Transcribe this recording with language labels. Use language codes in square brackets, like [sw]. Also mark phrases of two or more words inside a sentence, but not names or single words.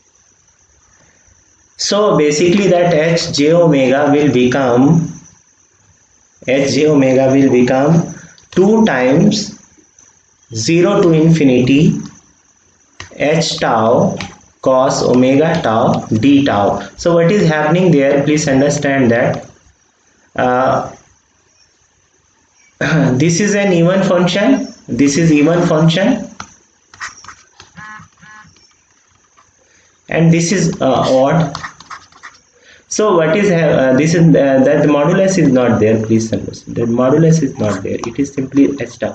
[en] So basically that hj omega will become 2 times 0 to infinity h tau cos omega tau d tau. So what is happening there, please understand that this is an even function, and this is odd. So what is this is that the modulus is not there, please understand, the modulus is not there, it is simply h tau.